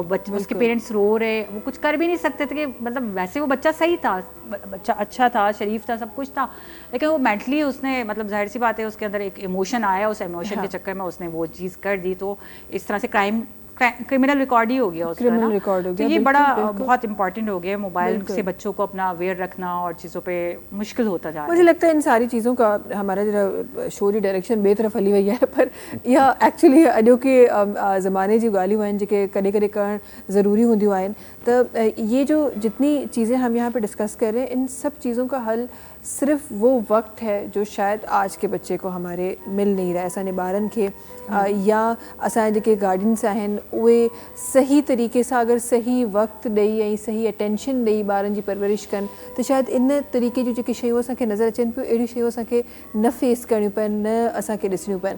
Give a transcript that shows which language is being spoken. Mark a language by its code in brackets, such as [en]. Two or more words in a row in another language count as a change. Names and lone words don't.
[hi] और उसके पेरेंट्स रो रहे, वो कुछ कर भी नहीं सकते थे कि मतलब वैसे वो बच्चा सही था, बच्चा अच्छा था, शरीफ था, सब कुछ था, लेकिन वो मेंटली उसने मतलब जाहिर सी बात है उसके अंदर एक इमोशन आया, उस इमोशन के चक्कर में उसने वो चीज़ कर दी, तो इस तरह से [en] criminal record [hi] ही हो गया उसका ना। रिकॉर्ड हो तो गया, ये बिल्कुल, बड़ा बिल्कुल। बहुत इंपॉर्टेंट हो गया, मोबाइल से बच्चों को अपना अवेयर रखना और चीज़ों पे मुश्किल होता जा रहा है। मुझे लगता है इन सारी चीज़ों का हमारा [sd] जरा शो जी डायरेक्शन बे तरफ़ हली वही है, पर इहा एक्चुअली अॼो के ज़माने जी ॻाल्हियूं आहिनि जेके कॾहिं कॾहिं करणु ज़रूरी हूंदियूं आहिनि। [hi] त ये जो जितनी चीज़ें हम यहाँ पे डिस्कस कर रहे हैं, इन सब चीज़ों का हल सिर्फ वो वक्त है जो शायद आज के बच्चे को हमारे मिल नहीं रहा है। [sd] असांजे ॿारनि खे या असांजे जेके गार्डियंस आहिनि उहे सही तरीक़े सां अगरि सही वक़्तु ॾेई ऐं सही अटेंशन ॾेई ॿारनि जी परवरिश कनि त शायदि इन तरीक़े जूं जेके शयूं असांखे नज़र अचनि पियूं, अहिड़ियूं शयूं असांखे न फेस करणियूं पवनि, न असांखे ॾिसणियूं पवनि।